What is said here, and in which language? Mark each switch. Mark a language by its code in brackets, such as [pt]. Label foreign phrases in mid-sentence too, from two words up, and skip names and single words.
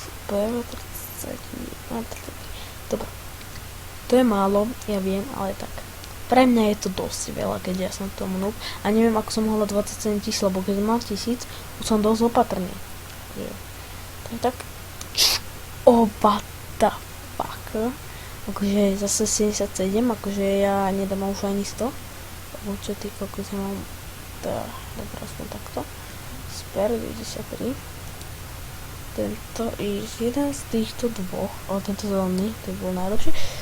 [sk] 30. Dobre. To je málo, ja viem, ale tak. Pre mňa je to dosť veľa, keď ja som tomu noob. A neviem, ako som mohla 27 000, lebo keď mám 1000, už som dosť opatrný. Tak. [en] Oh, what the fuck. [sk] Akože zase 77, akože ja nedám už ani 100. Lebo čo ty kokos, ja mám... Dobre, aspoň takto. Super, 93. Tento je jeden z týchto dvoch, ale tento zelený, to bol najlepší.